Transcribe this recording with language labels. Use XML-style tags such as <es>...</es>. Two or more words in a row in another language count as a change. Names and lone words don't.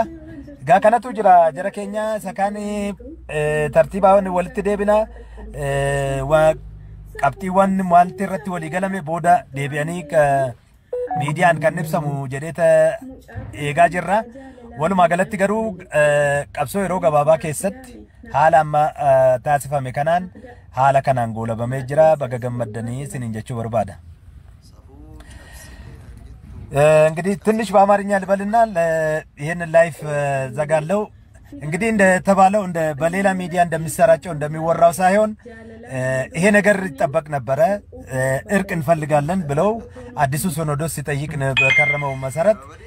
<om>Gaa kanatu jira jara keenya isa kaan tartiibaan walitti deebina qabxiiwwan maalti irratti walii galame booda deebi'anii miidiyaan kan ibsamu jedheeta eegaa jirra. Walumaa galatti garuu qabsoo yeroo gabaabaa keessatti haala amma taasifame kanaan haala kanaan goolabamee jira. Baga gammaddanii isiniin jechuu barbaada.</om> <am>እንግዲህ ትንሽ በአማርኛ ልበልና ይሄን ላይፍ ዘጋለው እንግዲህ እንደተባለው እንደ በሌላ ሚዲያ እንደሚሰራጨው እንደሚወራው ሳይሆን ይሄ ነገር ይጠበቅ ነበር እርቅ እንፈልጋለን ብለው አዲሱ ሲኖዶስ ሲጠይቅ በከረመው መሰረት</am>